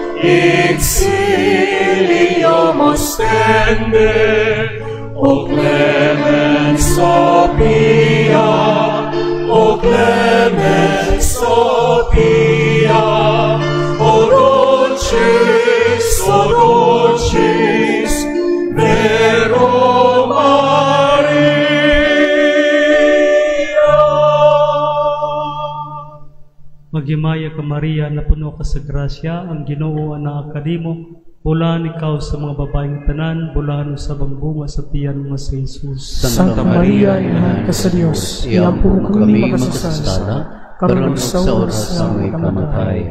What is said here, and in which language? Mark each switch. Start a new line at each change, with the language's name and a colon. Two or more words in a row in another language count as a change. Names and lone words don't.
Latin: exilium ostende, o clemens opia, o clemens opia, o dulcis, vero Maria.
Cebuano: Maghimaya ka Maria, na puno ka sa grasya, ang Ginoo anak kanimo. Bulahan ikaw sa mga babaeng tanan, bulahan usab ang bunga sa tiyan mo sa Jesus. Santa Maria, Inahan ka sa Diyos, iampo mo kami makasasala, karon sa oras sa aming kamatayan.